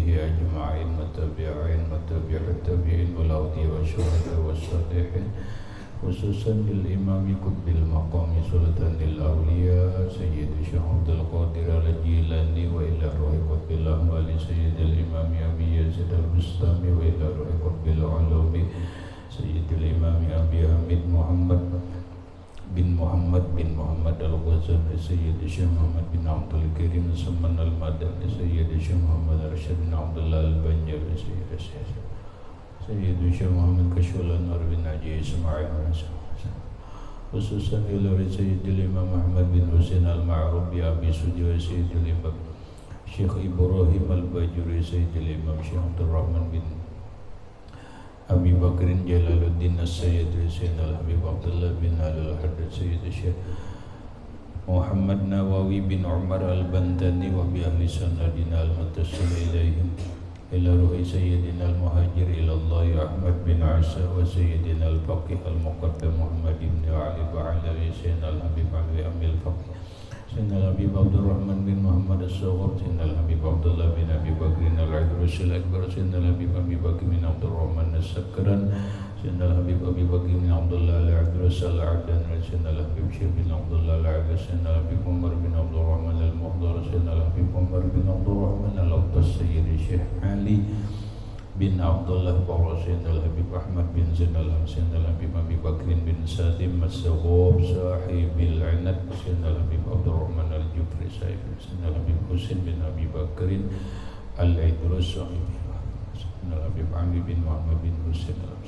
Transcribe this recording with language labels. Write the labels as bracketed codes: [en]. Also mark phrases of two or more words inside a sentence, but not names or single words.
[ar] أجمعين والتابعين والتابعين والأولياء والشهداء والصالحين خصوصا للإمام قطب المقام سلطان الأولياء سيد الشيخ عبد القادر الجيلاني وإلى روح قطب الأحوال سيد الإمام أبي يزيد البستامي وإلى روح قطب العلوم سيد الإمام أبي حميد محمد bin Muhammad Al-Ghazali Sayyid Syekh Muhammad bin Abdul Karim Saman Al-Madani Sayyid Syekh Muhammad Arsyad bin Abdullah Al-Banjari Sayyid Syekh Muhammad Kashul Anwar bin Haji Ismail خصوصا إلاري Sayyidil Imam Ahmad bin Husain Al-Ma'ruf bi Abi Sujwa Sayyidil Imam Syekh Ibrahim Al-Bajuri Sayyidil Imam Syekh Abdul Rahman bin Abi Bakrin Jalaluddin As-Sayyid Sayyidina Habib Abdullah bin Al-Haddad Sayyid Syekh Muhammad Nawawi bin Umar Al-Bantani وبأهل سندنا المتصل إليهم إلى روح Sayyidina Al-Muhajir ila Allah Ahmad bin Isa wa Sayyidina Al-Faqih Al-Muqaddam Muhammad bin Ali Ba'alawi Sayyidina Al-Habib Ali Amil Faqih Sayyidina Al-Habib Abdul Rahman bin Muhammad As-Sawab Sayyidina Al-Habib Abdullah bin Abi Bakrin Al-Idrus Al-Akbar Sayyidina Al-Habib Abi Bakr bin Abdul Rahman As-Sakran Sayyidina Al-Habib Abi Bakr bin Abdullah Al-Idrus Al-Adan Sayyidina Al-Habib Syekh bin Abdullah Al-Idrus Sayyidina Al-Habib Umar bin Abdul Rahman Al-Muhdar Sayyidina Al-Habib Umar bin Abdul Rahman Al-Abtas Sayyid Syekh Ali bin Abdullah Barra Sayyidina Al-Habib Ahmad bin Zainal Sayyidina Al-Habib Abi Bakrin bin Sadim As-Sawab Sahibil Inad Sayyidina Al-Habib Abdul Rahman Al-Jufri Sayyidina Al-Habib Husain bin Abi Bakrin Al-Idrus Sayyidina Al-Habib Ali bin Muhammad bin Husain